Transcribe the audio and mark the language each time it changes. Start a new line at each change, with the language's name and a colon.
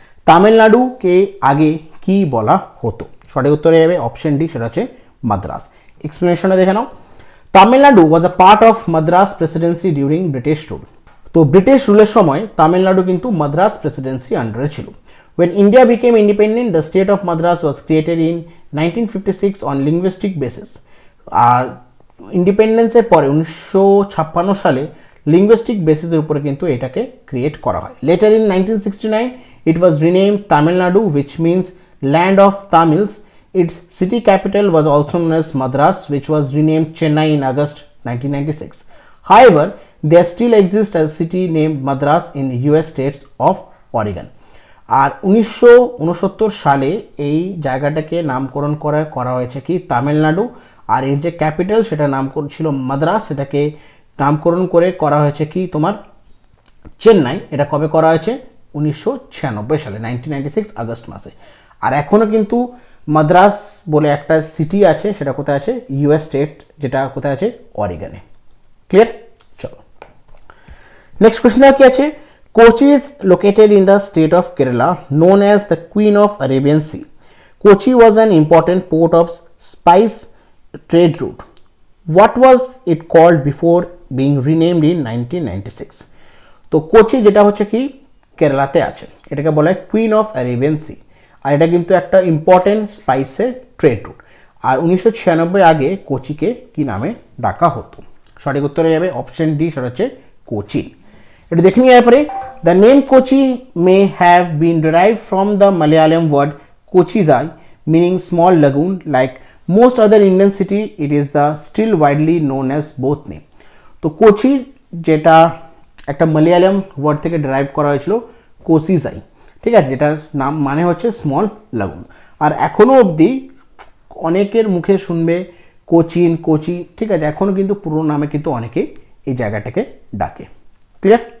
Bangla: তামিলনাড়ুকে আগে কি বলা হতো? সঠিক উত্তরে যাবে অপশন ডি, সেটা হচ্ছে মাদ্রাস। এক্সপ্লেনেশনটা দেখে নাও,
English: Tamil Nadu was a part of Madras presidency during British rule.
Bangla: তো ব্রিটিশ রুলের সময় তামিলনাড়ু কিন্তু মাদ্রাস প্রেসিডেন্সি আন্ডারে ছিল।
English: When India became independent, the state of Madras was created in 1956 on linguistic basis.
Bangla: আর ইন্ডিপেন্ডেন্সের পরে 1956 সালে লিঙ্গুইস্টিক বেসিসের উপরে কিন্তু এটাকে ক্রিয়েট করা হয়।
English: Later in 1969, it was renamed Tamil Nadu, which means land of Tamils. Its city capital was also known as Madras, which was renamed Chennai in August 1996. However, there still exists a city named Madras in US states of Oregon.
Bangla: আর 1969 সালে এই জায়গাটাকে নামকরণ করা হয়েছে কি তামিলনাড়ু, আর এর যে capital সেটা নামকরণ ছিল মাদ্রাস, সেটাকে নামকরণ করে করা হয়েছে কি তোমার চেন্নাই। এটা কবে করা হয়েছে? 1996 সালে, 1996 আগস্ট মাসে। আর এখনও কিন্তু মাদ্রাস বলে একটা সিটি আছে, সেটা কোথায় আছে? ইউএস স্টেট, যেটা কোথায় আছে? অরিগনে। ক্লিয়ার? চলো নেক্সট কোয়েশ্চেন কি আছে,
English: Kochi is located in the state of Kerala, known as the Queen of Arabian Sea. Kochi was an important port of spice trade route. What was it called before being renamed in 1996?
Bangla: তো কোচি যেটা হচ্ছে কি কেরালাতে আছে, এটাকে বলা হয় queen of Arabian C, আর এটা কিন্তু একটা ইম্পর্টেন্ট স্পাইসের ট্রেড রুট। আর 1996 আগে কোচিকে কি নামে ডাকা হতো? সঠিক উত্তর হয়ে যাবে অপশন ডি, সেটা হচ্ছে কোচিন। এটা দেখে নিয়ে পরে
English: The name Kochi may have been derived from the Malayalam word kochazhi meaning small lagoon. Like most other Indian city, it is the still widely known as both name.
Bangla: তো কোচি যেটা একটা মালয়ালম ওয়ার্ড থেকে ডেরাইভ করা হয়েছিল কোসিজাই, ঠিক আছে, যেটার নাম মানে হচ্ছে স্মল লাগুন। আর এখনও অবধি অনেকের মুখে শুনবে কোচিন, কোচি, ঠিক আছে, এখনও কিন্তু পুরো নামে কিন্তু অনেকেই এই জায়গাটাকে ডাকে। ক্লিয়ার?